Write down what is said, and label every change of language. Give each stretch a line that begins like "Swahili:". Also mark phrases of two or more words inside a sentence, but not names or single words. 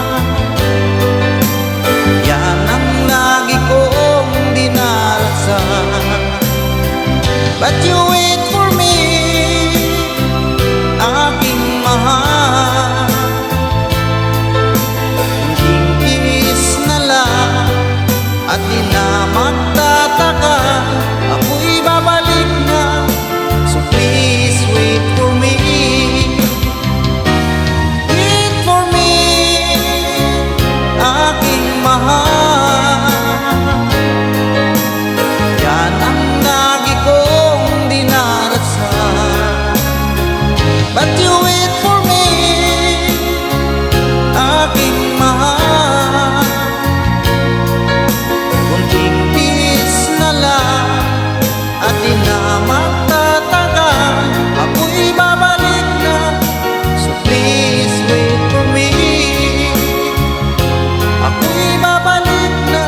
Filipino: Yan ang lagi kong dinarasal.
English: But you wait for me,
Filipino: aking mahal. Hingis na lang at di na magtataka, ako'y babalik na.
English: So please wait for me. Wait for me,
Filipino: aking mahal. Yan ang lagi kong dinarasal.
English: But you wait for me,
Filipino: aking mahal. Kunting tiis na lang at di na magtataka, ako'y babalik na.
English: So please wait for me.
Filipino: Ako'y babalik na.